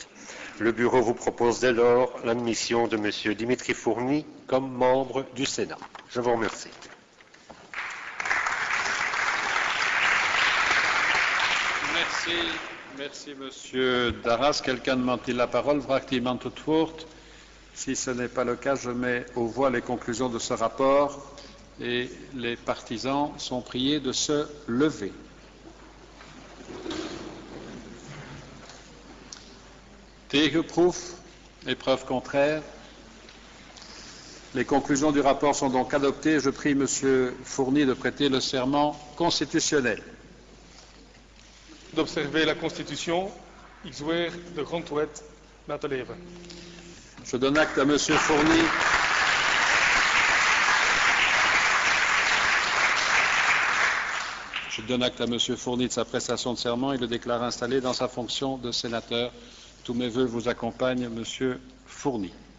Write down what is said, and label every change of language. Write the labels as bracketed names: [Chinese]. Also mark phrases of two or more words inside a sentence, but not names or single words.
[French] Le Bureau vous propose dès lors l'admission de M. Dimitri Fourny comme membre du Sénat. Je vous remercie. Merci M. Darras. Quelqu'un demande-t-il la parole? [Dutch] Vraagt iemand het woord? [French] Si ce n'est pas le cas, je mets aux voix les conclusions de ce rapport et les partisans sont priés de se lever. Tegenproef, épreuve contraire. Les conclusions du rapport sont donc adoptées. Je prie M. Fourny de prêter le serment constitutionnel. D'observer la Constitution, [Dutch] ik zweer de grondwet na te leven. [French] Je donne acte à M. Fourny. Je donne acte à M. Fourny de sa prestation de serment et le déclare installé dans sa fonction de sénateur. Tous mes vœux vous accompagnent, M. Fourny.